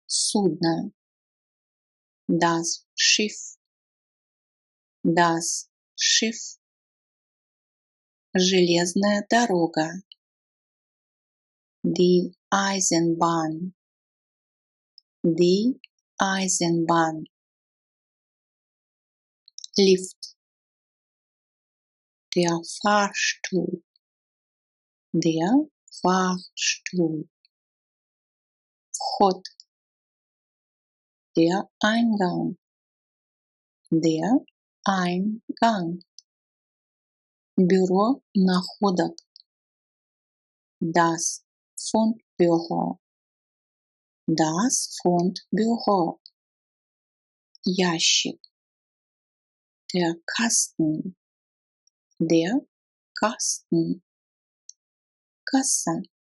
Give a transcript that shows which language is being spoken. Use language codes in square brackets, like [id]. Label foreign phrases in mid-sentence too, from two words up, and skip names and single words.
[de] судно, das Schiff, Schiff. [ru] Железная дорога. [de] Die Eisenbahn. Die Eisenbahn. Lift. Der Fahrstuhl. Der Fahrstuhl. Вход. Der Eingang. Der Eingang. [ru] Бюро находок. [de] Das Fundbüro. Das Fundbüro. Ящик. Der Kasten. Der Kasten. Kasse.